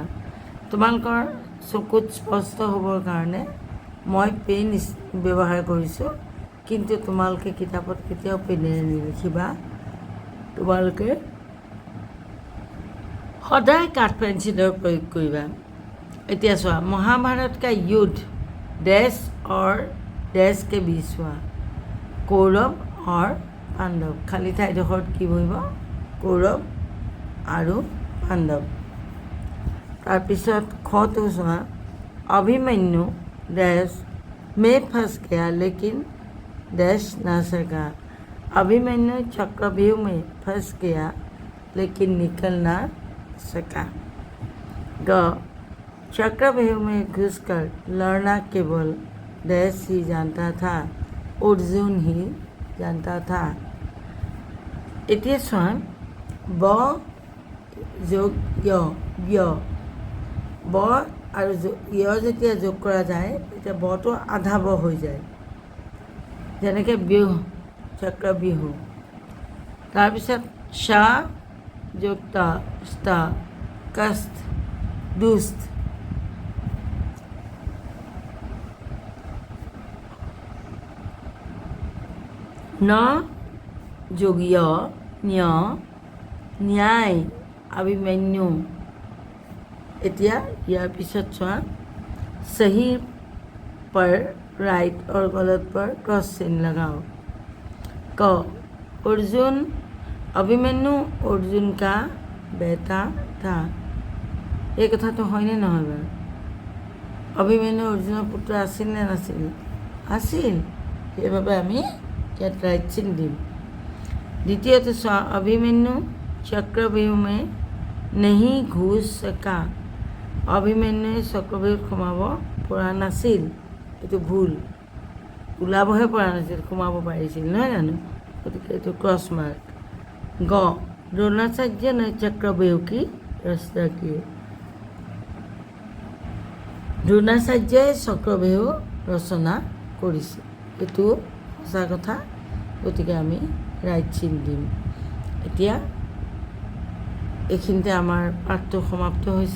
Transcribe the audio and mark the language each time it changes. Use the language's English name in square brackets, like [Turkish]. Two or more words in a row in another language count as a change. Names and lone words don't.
[Assamese] তোমালোকৰ চকুত স্পষ্ট হ'বৰ কাৰণে মই পেন ব্যৱহাৰ কৰিছোঁ, কিন্তু তোমালোকে কিতাপত কেতিয়াও পেনেৰে নিলিখিবা। তোমালোকে সদায় কাঠ পেঞ্চিলৰ প্ৰয়োগ কৰিবা। এতিয়া চোৱা, [Hindi] महाभारत का युद्ध डैश और डैश के बीच हुआ। कौरव और पांडव। [Assamese] खाली ঠাইডোখৰত কি বহিব? কৌৰৱ আৰু পাণ্ডৱ। তাৰপিছত খটো চোৱা, [Hindi] अभिमन्यु डैश में फंस गया लेकिन डैश ना सका। अभिमन्यु चक्रव्यूह में फंस गया लेकिन निकल ना सका। ग चक्रव्यूह में घुसकर लड़ना केवल डैश ही जानता था, अर्जुन ही जानता था। [Assamese] এতিয়া চোৱা, ব যোগ য় ব আৰু য় যেতিয়া যোগ কৰা যায় তেতিয়া বটো আধা ব হৈ যায়, যেনেকৈ বিহু চক্ৰবিহু। তাৰপিছত শা যোগ ত ষ্ট কষ্ট দুষ্ট। [Hindi] ন যোগ য় न्य न्याय अभिमन्यु। [Assamese] এতিয়া ইয়াৰ পিছত চোৱা, [Hindi] सही पर राइट और गलत पर क्रॉस चिन्ह लगाओ। क अर्जुन अभिमन्यु अर्जुन का बेटा था। [Assamese] এই কথাটো হয়নে নহয় বাৰু? অভিমন্যু অৰ্জুনৰ পুত্ৰ আছিল নে নাছিল? আছিল। সেইবাবে আমি ইয়াত ৰাইট চিন দিম। দ্বিতীয়তে চোৱা, [Hindi] अभिमन्यु चक्रव्यूह में नहीं घुस सका। [Assamese] অভিমন্যুৱে চক্ৰব্যূহত সোমাব পৰা নাছিল। এইটো ভুল, ওলাবহে পৰা নাছিল, সোমাব পাৰিছিল, নহয় জানো? গতিকে এইটো ক্ৰছ মাৰ্ক। গ দ্ৰোণাচাৰ্য [Hindi] ने चक्रव्यूह की रचना की। [Assamese] দ্ৰোণাচাৰ্যই চক্ৰব্যূহ ৰচনা কৰিছিল। এইটো সঁচা কথা, গতিকে আমি ৰাইট চিন দিম। এতিয়া এইখিনিতে আমাৰ পাঠটো সমাপ্ত হৈছে।